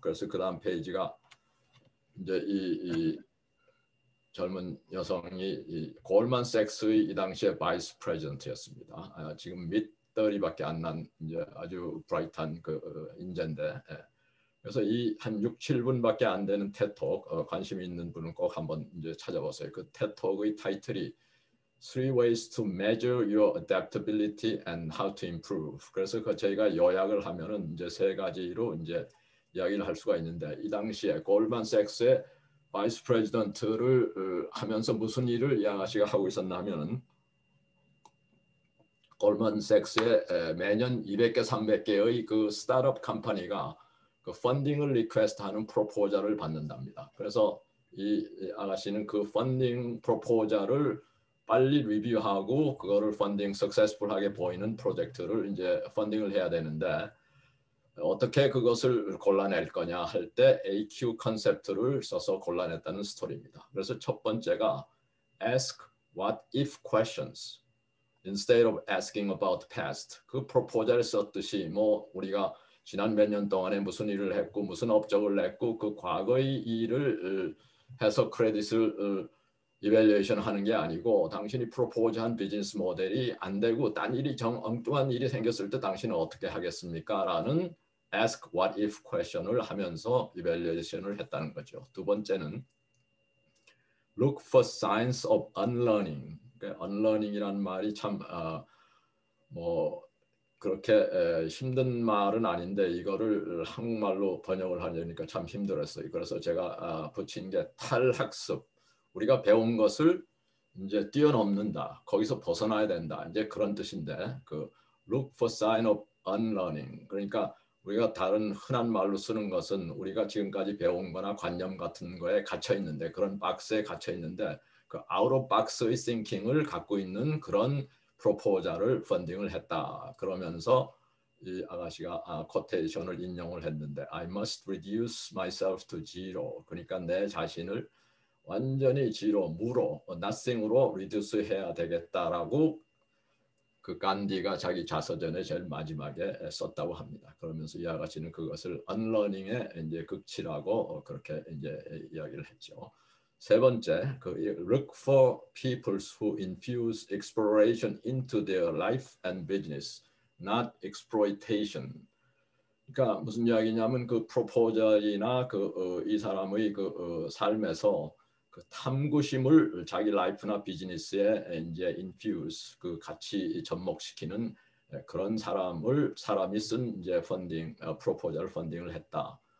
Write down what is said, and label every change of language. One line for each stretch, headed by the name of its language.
Korean: 그래서 그 다음 페이지가 이제 이 젊은 여성이 이 골만삭스의 이 당시에 바이스 프레지던트였습니다. 지금 밑더리밖에 안 난 이제 아주 브라이트한 그 인재인데 그래서 이 한 6, 7분밖에 안 되는 테톡 관심 있는 분은 꼭 한번 이제 찾아보세요. 그 테톡의 타이틀이
English: Three Ways to Measure Your Adaptability and How to Improve.
Korean: 그래서 그 저희가 요약을 하면은 이제 세 가지로 이제 이야기를 할 수가 있는데 이 당시에 골만삭스의 바이스 프레지던트를 하면서 무슨 일을 이 아가씨가 하고 있었나 하면 골만삭스에 매년 200개, 300개의 그 스타트업 컴퍼니가 그 펀딩을 리퀘스트하는 프로포저를 받는답니다. 그래서 이 아가씨는 그 펀딩 프로포저를 빨리 리뷰하고 그거를 펀딩 석세스풀하게 보이는 프로젝트를 이제 펀딩을 해야 되는데 어떻게 그것을 골라낼 거냐 할 때 AQ 컨셉트를 써서 골라냈다는 스토리입니다. 그래서 첫 번째가
English: ask what if questions instead of asking about the past.
Korean: 그 프로포저를 썼듯이 뭐 우리가 지난 몇 년 동안에 무슨 일을 했고 무슨 업적을 냈고 그 과거의 일을 해서 크레딧을 이밸류에이션 하는 게 아니고 당신이 프로포즈한 비즈니스 모델이 안 되고 딴 일이 엉뚱한 일이 생겼을 때 당신은 어떻게 하겠습니까? 라는
English: ask what if question
Korean: 을 하면서 이밸류에이션을 했다는 거죠. 두 번째는
English: look for signs of unlearning.
Korean: 그러니까 unlearning이라는 말이 참 뭐 그렇게 힘든 말은 아닌데 이거를 한국말로 번역을 하려니까 참 힘들었어요. 그래서 제가 붙인 게 탈학습. 우리가 배운 것을 이제 뛰어넘는다. 거기서 벗어나야 된다. 이제 그런 뜻인데 그
English: look for sign of unlearning.
Korean: 그러니까 우리가 다른 흔한 말로 쓰는 것은 우리가 지금까지 배운 거나 관념 같은 거에 갇혀 있는데 그런 박스에 갇혀 있는데 그
English: out of box
Korean: 의 thinking을 갖고 있는 그런 프로포저를 펀딩을 했다. 그러면서 이 아가씨가 코테이션을 인용을 했는데
English: I must reduce myself to zero.
Korean: 그러니까 내 자신을 완전히 지로, 무로, nothing으로 reduce 해야 되겠다라고 그 간디가 자기 자서전에 제일 마지막에 썼다고 합니다. 그러면서 이 아가씨는 그것을 unlearning의 이제 극치라고 그렇게 이제 이야기를 했죠. 세 번째, 그
English: look for people who infuse exploration into their life and business, not exploitation.
Korean: 그러니까 무슨 이야기냐면 그 프로포저이나 그 이 사람의 그 삶에서 그 탐구심을 자기 라이프나 비즈니스에 이제 infuse 그 같이 접목시키는 그런 사람이 쓴 이제 펀딩 프로포저를 펀딩을 했다.